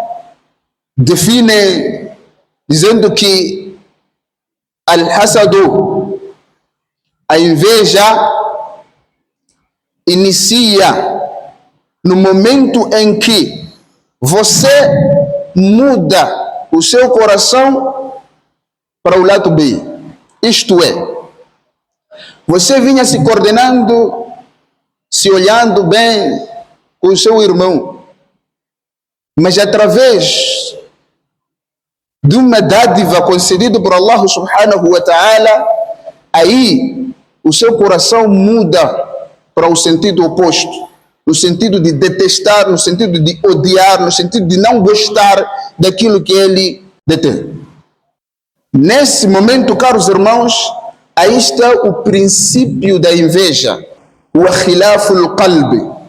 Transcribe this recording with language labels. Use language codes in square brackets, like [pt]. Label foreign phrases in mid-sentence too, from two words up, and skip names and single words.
[pt] define dizendo que al-hasadu, a inveja, inicia no momento em que você muda o seu coração para o lado B. Isto é, você vinha se coordenando, se olhando bem com o seu irmão, mas através de uma dádiva concedida por Allah [ar] subhanahu wa ta'ala, [pt] aí o seu coração muda para o sentido oposto, no sentido de detestar, no sentido de odiar, no sentido de não gostar daquilo que ele detém. Nesse momento, caros irmãos, aí está o princípio da inveja, o [ar] khilaful qalbi.